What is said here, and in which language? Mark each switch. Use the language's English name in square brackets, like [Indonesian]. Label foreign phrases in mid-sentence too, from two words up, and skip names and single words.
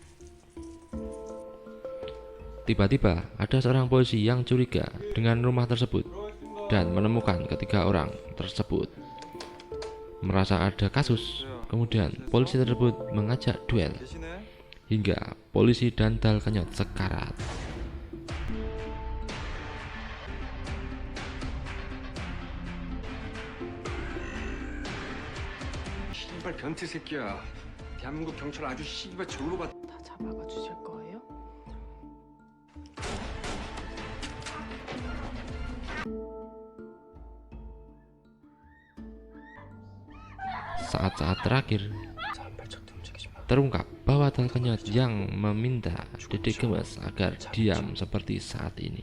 [Indonesian] Tiba-tiba ada seorang polisi yang curiga dengan rumah tersebut dan menemukan ketiga orang tersebut. Merasa ada kasus, kemudian polisi tersebut mengajak duel hingga polisi dan Dal Kenyot sekarat. [Korean] 씨발 변태 새끼야. 대한민국 경찰 아주 씨발 절로 봤. 다 잡아가 주실 거예요? [Indonesian] Saat-saat terakhir terungkap bahwa Dal Kenyot yang meminta Dede Gemes agar diam seperti saat ini.